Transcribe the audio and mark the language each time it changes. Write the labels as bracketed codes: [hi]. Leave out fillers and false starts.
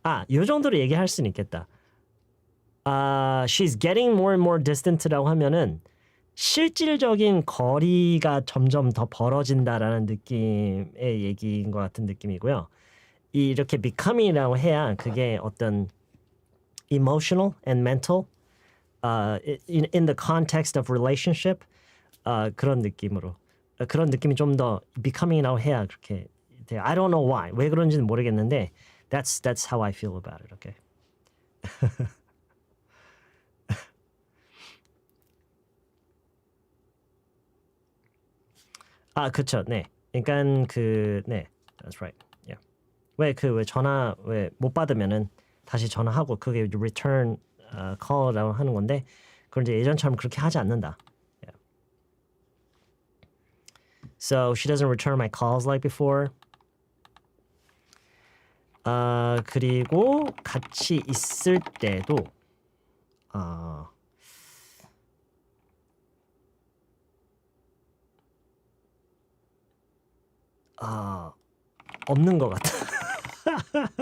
[ko] 요 정도로 얘기할 수는 있겠다. [en] She's getting more and more distant [ko] 라고 하면은 실질적인 거리가 점점 더 벌어진다라는 느낌의 얘기인 것 같은 느낌이고요. 이렇게 becoming이라고 해야 그게 어떤 [en] emotional and mental in the context of relationship [ko] 그런 느낌으로 그런 느낌이 좀 더 becoming이라고 해야 그렇게 돼요. [en] I don't know why. [ko] 왜 그런지는 모르겠는데 [en] that's how I feel about it. Okay. [ko] 그쵸. 네. 그러니까 네. [en] That's right. Yeah. [ko] 왜 전화 왜 못 받으면은 다시 전화하고 그게 return call라고 하는 건데 그걸 이제 예전처럼 그렇게 하지 않는다. [en] Yeah. So she doesn't return my calls like before. [ko] 그리고 같이 있을 때도 없는 것 같아.